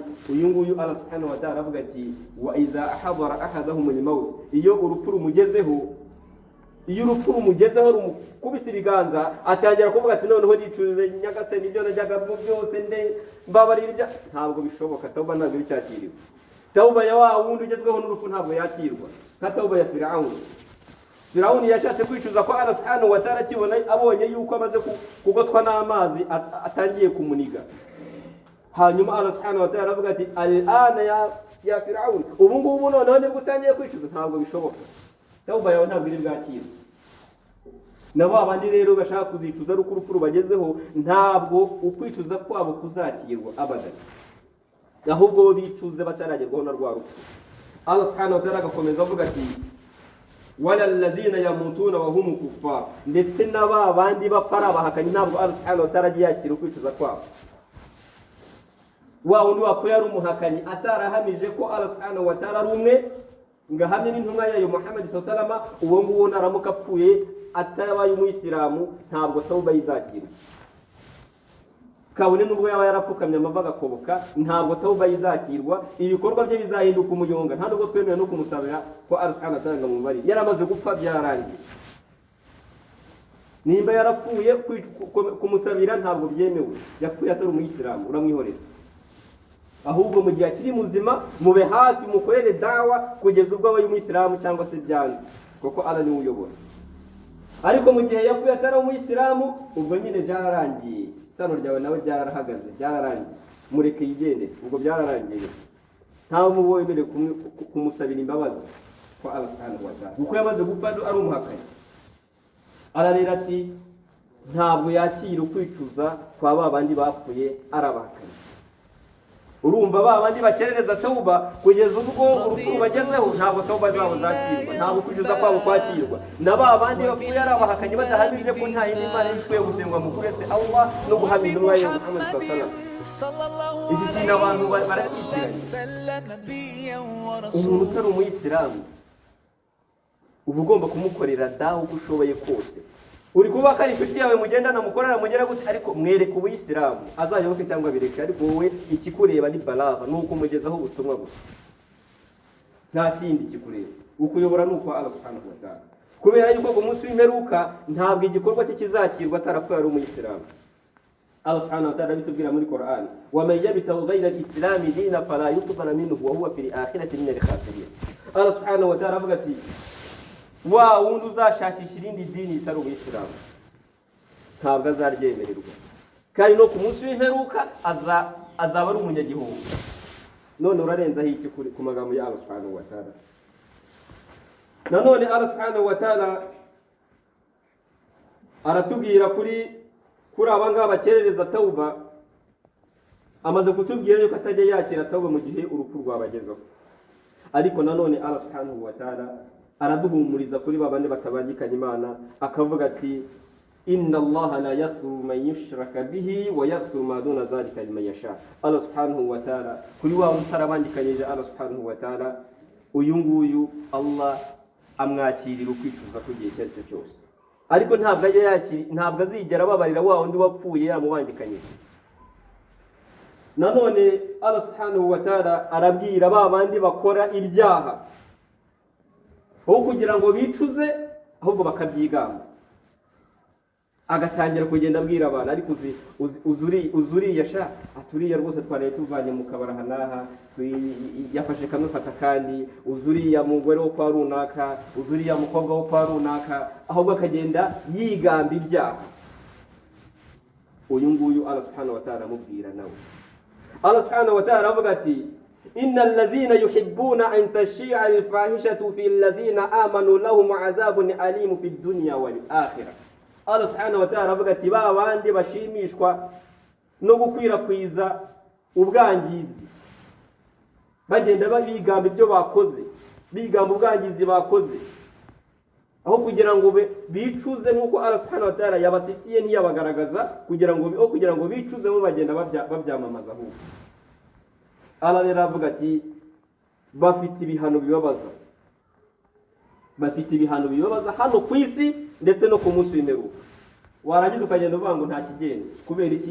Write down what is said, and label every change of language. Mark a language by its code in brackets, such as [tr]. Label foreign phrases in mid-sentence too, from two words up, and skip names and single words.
[rw] Uyu nguyu [ar] Allah سبحانه وتعالى [rw] aravuga ati [ar] وإذا حضر أحدهم الموت, [rw] iyo urupfu rumugezeho rumukubise ibiganza, atangira kuvuga ati noneho nicuze nyagasani ibyo najyaga byose mbabarira ibya. Ntabwo bishoboka, tauba ntabwo bicyakiriwe. Tauba ya wa wundi ugezweho n'urupfu ntabwo yakirwa, nka tauba ya Firaun yashatse kwicuza kwa Allah [ar] سبحانه وتعالى, [rw] kibona abonye yuko amaze kugotwa n'amazi atangiye kumuniga. [ar] Hanyuma Allah سبحانه وتعالى [rw] aravuga ati [ar] الآن يا فرعون, [rw] ubu ngubu noneho nibwo utangiye kwicuza. Ntabwo bishoboka, tauba yawe ntabwo iri bwakirwe. Nabo abandi rero bashaka kuzicuza ari urupfu rubagezeho, ntabwo ukwicuza kwabo kuzakirwa abadan, ahubwo bicuze bataragerwaho na rwa rupfu. [ar] Allah سبحانه وتعالى [rw] agakomeza avuga ati [ar] ولا الذين يموتون وهم كفار, [rw] ndetse n'aba bandi bapara bahakanye, ntabwo Allah [ar] سبحانه وتعالى [rw] yakira ukwicuza kwabo. Wa wundi wapfuye ari umuhakanyi atarahamije ko Allah [ar] سبحانه وتعالى [rw] ari umwe, ngahamye n'intumwa yayo Muhammad [ar] صلى الله عليه وسلم, [rw] uwo nguwo naramuka apfuye atabaye umuyisilamu, ntabwo tauba izakira. kabone nubwo yaba yarapfukamye amava agakoboka ntabwo tawuba izakirwa, ibikorwa bye bizahinduka umuyonga, nta nubwo twemewe no kumusabira ko Allah [ar] سبحانه وتعالى [rw] mubari yaramaze gupfa byararangiye. Nimba yarapfuye kumusabira ntabwo byemewe, yapfuye atari umuyisilamu uramwihorera, ahubwo mu gihe akiri muzima mube hafi mukorere dawa kugeza ubwo abaye umuyisilamu cyangwa se byanze, kuko Allah niwe uyobora. Ariko mu gihe yapfuye atari umuyisilamu ubwo nyine byararangiye, isano ryawe nawe byarahagaze, byararangiye, mureke yigende, ubwo byararangiye. Ntawe mubonere kumusabira imbabazi kwa Allah [ar] سبحانه وتعالى, [rw] kuko yamaze gupfa ari umuhakanyi. Ararira ati ntabwo yakira ukwicuza kwa babandi bapfuye arabahakanyi. Urumva babandi bakerereza tauba kugeza ubwo urupfu bagezeho, ntabwo tauba zabo zakirwa, ntabwo kwicuza kwabo kwakirwa. Na babandi bapfuye arabahakanyi badahamije ko nta yindi Imana ikwiye gusengwa mu kuretse Allah no guhamiriza umwanya wa Muhammad [ar] صلى الله عليه وسلم. [rw] Iki kintu abantu barakisiranye. Umuntu utari umuyisilamu uba ugomba kumukorera dawa uko ushoboye kose. Uri kuba kari inshuti yawe mugendana mukorera mugera gute, ariko mwereke ubuyisilamu azayoboke cyangwa bireke, ariko wowe ikikureba ni balagha, nuko umugezaho ubutumwa gusa, nta kindi kikureba. Ukuyobora nuko Allah [ar] سبحانه وتعالى, [rw] kubera yuko ku munsi w'imperuka ntabwo igikorwa cye kizakirwa atarapfuye ari umuyisilamu. [ar] Allah سبحانه وتعالى [rw] bitubwira muri Qur'an, [ar] ومن يبتغ غير الإسلام دينا فلا يقبل منه وهو في الآخرة من الخاسرين. [rw] Allah [ar] سبحانه وتعالى [rw] avuga ati wa wundi uzashakisha irindi dini itari ubuyisilamu ntabwo azaryemererwa, kandi no ku munsi w'imperuka azaba ari umunyagihungu. None urarenzaho iki ku magambo ya Allah [ar] سبحانه وتعالى? [rw] Nanone Allah [ar] سبحانه وتعالى [rw] aratubwira kuri abangaba bakerereza tauba, amaze kutubwira yuko atajya yakira tauba mu gihe urupfu rwabagezeho. Ariko nanone [ar] Allah سبحانه وتعالى [rw] araduhumuriza kuri babandi batabangikanya Imana, akavuga ati [ar] إن الله لا يغفر من يشرك به ويغفر ما دون ذلك لمن يشاء. [rw] Allah [ar] سبحانه وتعالى [rw] kuri wa utarabandikanyije Allah [ar] سبحانه وتعالى, [rw] uyu nguyu Allah amwakirira ukwicuza ku gihe cyose cyose, ariko ntabwo azigera ababarira wa wundi wapfuye yamubangikanyije. Nanone Allah [ar] سبحانه وتعالى [rw] arabwira babandi bakora ibyaha aho kugira ngo bicuze ahubwo bakabyigamba, agatangira kugenda abwira abantu, ariko uzuriya sha aturiya rwose twaraye tuvanye mu kabara hanaha yafashe kamwe fata kandi, uzuriya mugore wo kwa runaka, uzuriya mukobwa wo kwa runaka, ahubwo akagenda yigamba ibyaha. Uyu nguyu Allah [ar] سبحانه وتعالى [rw] amubwira nawe. [ar] Allah سبحانه وتعالى [rw] avuga ati [ar] إن الذين يحبون أن تشيع الفاحشة في الذين آمنوا لهم عذاب أليم في الدنيا والآخرة. [rw] Allah [ar] سبحانه وتعالى [rw] avuga ati ba bandi bashimishwa no gukwirakwiza ubwangizi, bagenda babigamba ibyo bakoze, bigamba ubwangizi bakoze, aho kugira ngo bicuze nk'uko Allah [ar] سبحانه وتعالى [rw] yabasitiye ntiyabagaragaza, kugira ngo bicuze bo bagenda babyamamaza ahubwo. Allah rero avuga ati bafite ibihano bibabaza, hano ku isi ndetse no ku munsi w'imperuka. Warangiza ukagenda uvuga ngo nta kigenda, kubera iki?